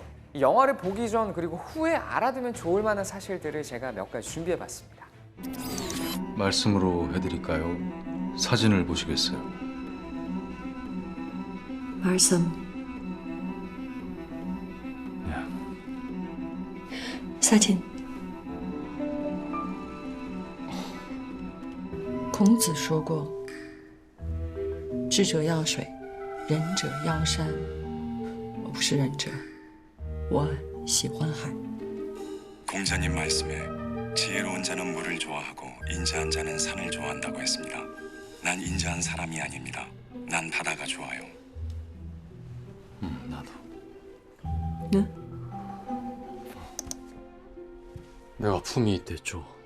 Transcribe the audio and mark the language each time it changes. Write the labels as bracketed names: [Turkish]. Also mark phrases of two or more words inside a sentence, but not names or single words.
[Korean] 이 영화를 보기 전 그리고 후에 알아두면 좋을 만한 사실들을 제가 몇 가지 준비해봤습니다. 말씀으로 해드릴까요? 사진을 보시겠어요? 말씀. 사진. [Chinese] 孔子说过：“智者要水，仁者要山。” 我不是仁者，我喜欢海。 [Korean] 공자님 말씀에 지혜로운 자는 물을 좋아하고 인자한 자는 산을 좋아한다고 했습니다. 난 인자한 사람이 아닙니다. 난 바다가 좋아요. 나도. 네? 내가 품위 있댔죠.